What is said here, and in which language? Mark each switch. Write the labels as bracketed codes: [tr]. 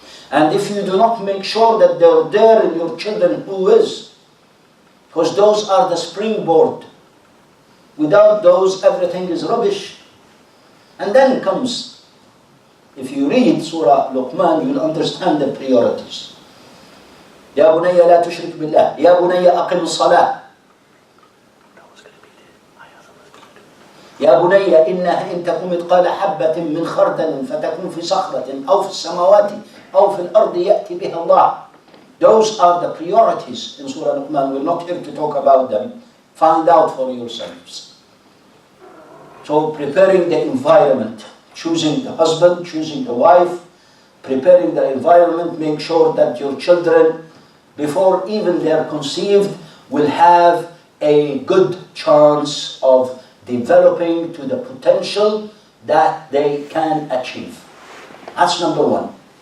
[en] And if you do not make sure that they're there in your children, who is? Because those are the springboard. Without those, everything is rubbish. And then comes, if you read Surah Luqman, you'll understand the priorities. [ar] يا بني لا تشرك بالله يا بني أقم الصلاة يا بني إنها إن تكن مثقال حبة من خردل فتكون في صخرة أو في السماوات أو في الأرض يأتي بها الله. [en] Those are the priorities in Surah Luqman. We're not here to talk about them. Find out for yourselves. So preparing the environment, choosing the husband, choosing the wife, preparing the environment, make sure that your children, before even they are conceived, will have a good chance of developing to the potential that they can achieve. That's number one.